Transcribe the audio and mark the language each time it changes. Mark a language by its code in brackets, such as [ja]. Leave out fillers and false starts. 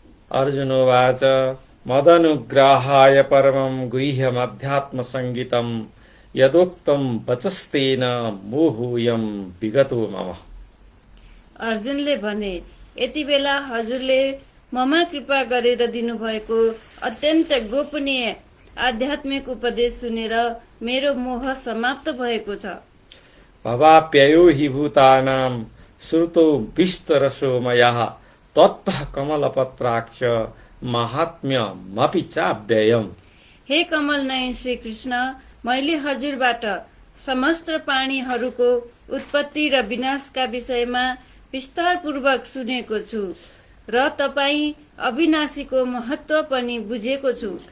[sa] अर्जुन उवाच मदनुग्रहाय परमं गुह्यमध्यात्मसङ्गीतं यदोक्तं वचस्तेन मोहोऽयं विगतो मम। [ne] अर्जुनले भने, यति बेला हजुरले ममा कृपा गरेर दिनुभएको अत्यन्त गोपनीय आध्यात्मिक उपदेश सुनेर मेरो मोह समाप्त भएको छ। [sa] भवाप्ययो हि भूतानां श्रुतो विस्तरसो मया तत्तः कमलपत्राक्ष माहात्म्यमपि चाव्ययम्। [ne] हे कमल नयन श्री कृष्ण, मैले हजुरबाट समस्त प्राणीहरूको उत्पत्ति र विनाशका विषयमा विस्तारपूर्वक सुनेको छु र तपाईँ अविनाशीको महत्व पनि बुझेको छु।